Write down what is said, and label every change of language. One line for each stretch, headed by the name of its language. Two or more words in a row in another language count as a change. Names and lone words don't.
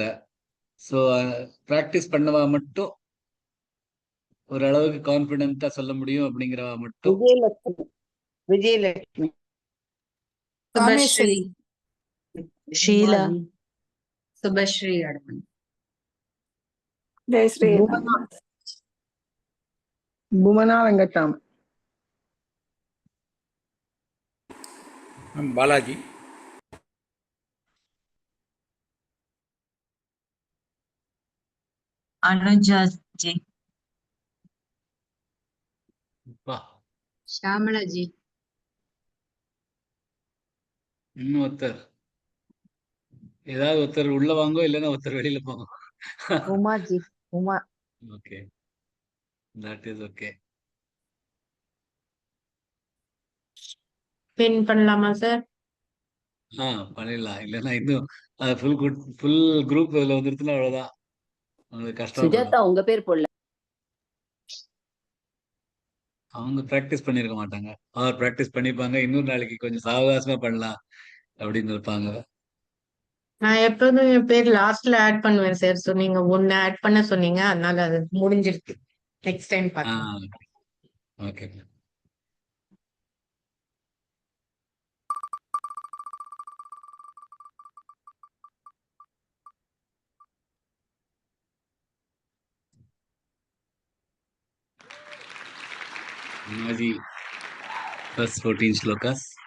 English: so practice
Tamil: பண்ணவா மட்டும் ஓரளவுக்கு கான்பிடென்ட்டா சொல்ல முடியும் அப்படிங்கிறவா மட்டும். விஜயலட்சுமி, சுபஸ்ரீ, ஷீலா, சுபஸ்ரீ அடமன்.
Hindi: जय श्री राम। भुवना वेंकटराम। बालाजी। अनुजा जी। श्यामला जी।
Tamil: இன்னும் ஒருத்தர் ஏதாவது ஒருத்தர் உள்ள வாங்கோ இல்லைன்னா ஒருத்தர் வெளியில போங்க.
Hindi: उमा जी। उमा।
English: Okay, that is okay.
Tamil: பின் பண்ணலாமா சார்? பண்ணிடலாம். இல்லைன்னா இன்னும்
English: full group
Tamil: இதுல வந்துருச்சுன்னா அவ்வளவுதான், உங்களுக்கு கஷ்டம். சுஜாதா உங்க பேர் போடல. அவங்க பிராக்டிஸ் பண்ணிருக்க மாட்டாங்க. அவர் பிராக்டிஸ் பண்ணிப்பாங்க, இன்னொரு நாளைக்கு கொஞ்சம் சாவகாசமா பண்ணலாம் அப்படின்னு இருப்பாங்க. நான் எப்போதும் என் பேர் லாஸ்ட்ல ஆட் பண்ணுவேன் சார். ஸோ நீங்க ஒன்னு ஆட் பண்ண சொன்னீங்க, அதனால அது முடிஞ்சிருக்கு.
English: next time
Tamil: பார்க்கலாம். ஓகே.
English: Imagine first 14 shlokas.